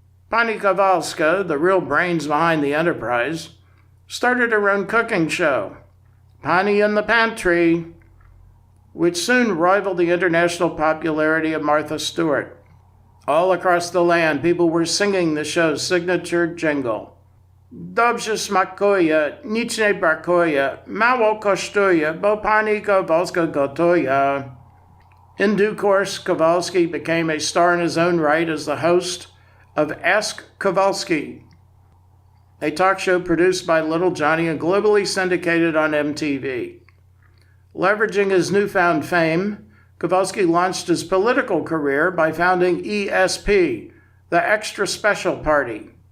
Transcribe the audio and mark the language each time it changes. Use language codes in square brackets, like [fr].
[en] Pani Kowalska, the real brains behind the enterprise, started her own cooking show, Pani in the Pantry, which soon rivaled the international popularity of Martha Stewart. All across the land, people were singing the show's signature jingle. [pl] Dobrze smakuje, nic nie brakuje, mało kosztuje, bo pani Kowalska gotuje. [en] In due course, Kowalski became a star in his own right as the host of Ask Kowalski, a talk show produced by Little Johnny and globally syndicated on MTV. Leveraging his newfound fame, Kowalski launched his political career by founding ESP, the Extra Special Party.